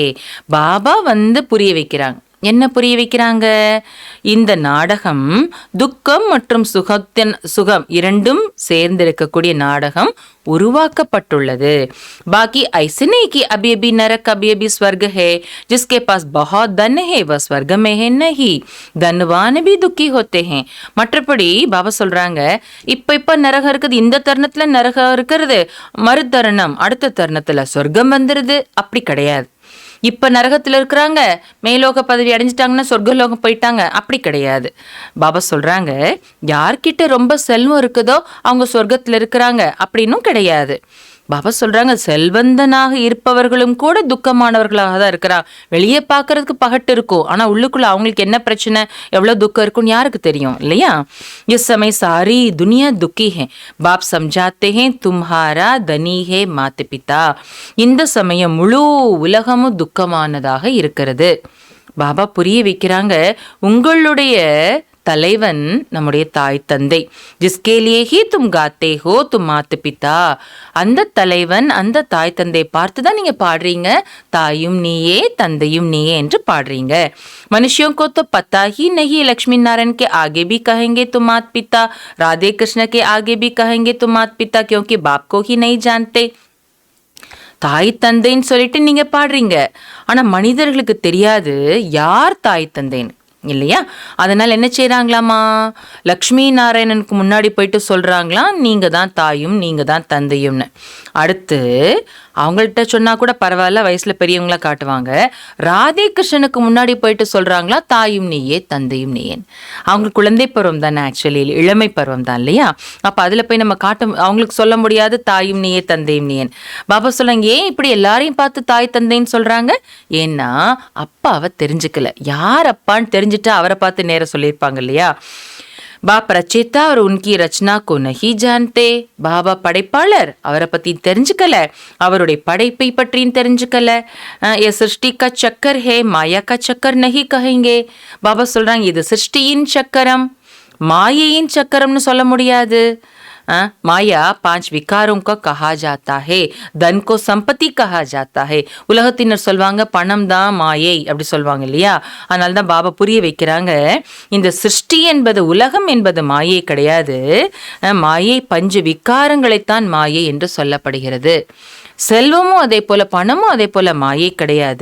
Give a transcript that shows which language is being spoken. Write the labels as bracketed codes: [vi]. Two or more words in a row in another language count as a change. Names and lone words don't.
[ta] பாபா வந்து புரிய வைக்கிறாங்க. என்ன புரிய வைக்கிறாங்க? இந்த நாடகம் துக்கம் மற்றும் சுகம் இரண்டும் சேர்ந்திருக்கக்கூடிய நாடகம் உருவாக்கப்பட்டுள்ளது. [hi] பாக்கி ऐसे नहीं कि अभी अभी नरक अभी अभी स्वर्ग है, जिसके पास बहुत धन है वह स्वर्ग में है नहीं, धनवान भी दुखी होते हैं. [ta] மற்றபடி பாபா சொல்றாங்க இப்ப நரகம் இருக்குது, இந்த தருணத்துல நரகம் இருக்கிறது, மறு தருணம் அடுத்த தருணத்துல சொர்க்கம் வந்துருது. அப்படி கிடையாது. இப்ப நரகத்துல இருக்கிறாங்க, மேலோக பதவி அடைஞ்சிட்டாங்கன்னா சொர்க்கலோகம் போயிட்டாங்க, அப்படி கிடையாது. பாபா சொல்றாங்க யார்கிட்ட ரொம்ப செல்வம் இருக்குதோ அவங்க சொர்க்கத்துல இருக்கிறாங்க அப்படின்னும் கிடையாது. பாபா சொல்றாங்க செல்வந்தனாக இருப்பவர்களும் கூட துக்கமானவர்களாக தான் இருக்கிறாங்க. வெளியே பார்க்கறதுக்கு பகட்டு இருக்கும், ஆனா உள்ளுக்குள்ள அவங்களுக்கு என்ன பிரச்சனை, எவ்வளவு துக்கம் இருக்கும்னு யாருக்கு தெரியும் இல்லையா? [hi] इस समय सारी दुनिया दुखी है. बाप समझाते हैं तुम्हारा धनी है माता पिता. [ta] இந்த சமயம் முழு உலகமும் துக்கமானதாக இருக்கிறது. பாபா புரிய வைக்கிறாங்க, உங்களுடைய தலைவன் நம்முடைய தாய் தந்தை. [hi] जिसके लिए ही तुम गाते हो तुम मात पिता. [ta] அந்த தலைவன் அந்த தாய் தந்தை பார்த்து தான் நீங்க பாடுறீங்க, தாயும் நீயே தந்தையும் நீயே என்று பாடுறீங்க. [hi] मनुष्यों को तो पता ही नहीं, लक्ष्मी नारायण के आगे भी कहेंगे तुम मात पिता, राधे कृष्ण के आगे भी कहेंगे तुम मात पिता, क्योंकि बाप को ही नहीं जानते. [ta] தாய் தந்தைன்னு சொல்லிட்டு நீங்க பாடுறீங்க, ஆனா மனிதர்களுக்கு தெரியாது யார் தாய் தந்தைன்னு இல்லையா? அதனால என்ன செய்யறாங்களாமா, லக்ஷ்மி நாராயணனுக்கு முன்னாடி போயிட்டு சொல்றாங்களாம் நீங்க தான் தாயும் நீங்க தான் தந்தையும்னு. அடுத்து அவங்கள்ட்ட சொன்னா கூட பரவாயில்ல, வயசுல பெரியவங்களா காட்டுவாங்க. ராதே கிருஷ்ணனுக்கு முன்னாடி போயிட்டு சொல்றாங்களா தாயும் நீயே தந்தையும் நீயேன். அவங்க குழந்தை பருவம் தானே, ஆக்சுவலி இளமை பருவம் தான் இல்லையா? அப்ப அதுல போய் நம்ம அவங்களுக்கு சொல்ல முடியாது தாயும் நீயே தந்தையும் நீயேன். பாபா சொல்றாங்க, ஏன் இப்படி எல்லாரையும் பார்த்து தாய் தந்தைன்னு சொல்றாங்க? ஏன்னா அப்பாவை தெரிஞ்சுக்கல. யார் அப்பான்னு தெரிஞ்சுட்டு அவரை பார்த்து நேரம் சொல்லியிருப்பாங்க இல்லையா? [hi] बाप रचेता और उनकी रचना को नहीं जानते. [ta] பாபா படைப்பாளர், அவரை பத்தி தெரிஞ்சுக்கல, அவருடைய படைப்பை பற்றியும் தெரிஞ்சுக்கல. [hi] ये सृष्टि का चक्कर है, माया का चक्कर नहीं कहेंगे. [ta] பாபா சொல்றாங்க இது சிருஷ்டியின் சக்கரம், மாயையின் சக்கரம்னு சொல்ல முடியாது. [hi] माया 5 विकारों का कहा जाता है, धन को संपत्ति कहा जाता है. [ta] உலகத்தினர் சொல்வாங்க பணம் தான் மாயை அப்படி சொல்வாங்க இல்லையா? அதனால தான் பாபா புரிய வைக்கிறாங்க, இந்த சிருஷ்டி என்பது உலகம் என்பது மாயை கிடையாது. மாயை 5 விகாரங்களைத்தான் மாயை என்று சொல்லப்படுகிறது. செல்வமும் அதே போல பணமும் அதே போல மாயை கிடையாது.